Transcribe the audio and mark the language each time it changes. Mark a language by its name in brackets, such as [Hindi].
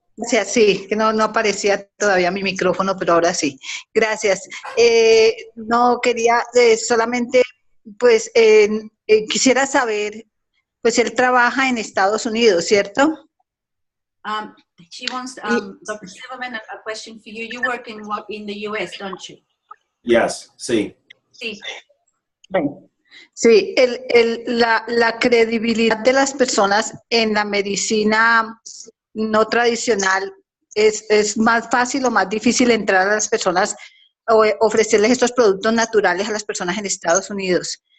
[Spanish] Gracias, sí, que no aparecía todavía mi micrófono, pero ahora sí. Gracias. No quería solamente, pues, quisiera saber, pues él trabaja en Estados Unidos, ¿cierto? [English] She wants, Dr. Silverman, a question for you. You work in the US, don't you? Yes, [Spanish] sí. Sí. Bueno, sí, la credibilidad de las personas en la medicina no tradicional es más fácil o más difícil entrar a las personas o ofrecerles estos productos naturales a las personas en Estados Unidos.